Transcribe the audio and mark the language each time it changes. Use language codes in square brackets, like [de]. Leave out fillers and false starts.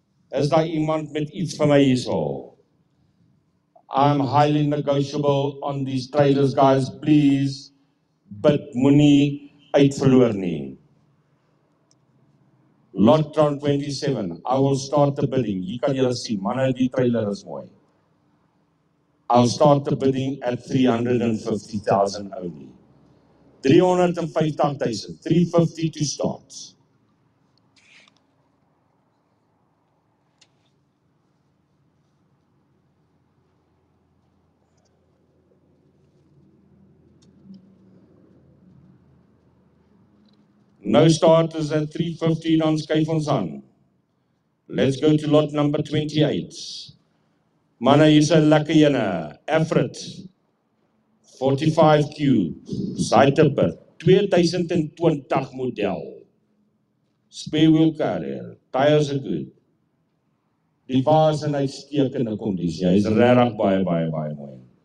[af] Is daar iemand met iets van my hierso? [en] I'm highly negotiable on these trailers, guys. Please, but [af] moenie uitverloor nie. [en] Lot 27, I will start the bidding. [af] Hier kan julle sien, manne, die trailer is mooi. [en] I'll start the bidding at 350,000 only. 350,000, 350 to start. No starters at 350, [af] dan skuif ons aan. [en] Let's go to lot number 28. [af] Manne, hier is 'n lekker ene, Afrit 45 Cube, side tipper, 2020 model. [en] Spare wheel carrier, tires are good. [af] Die wa is in uitstekende kondisie, hy is regtig baie mooi.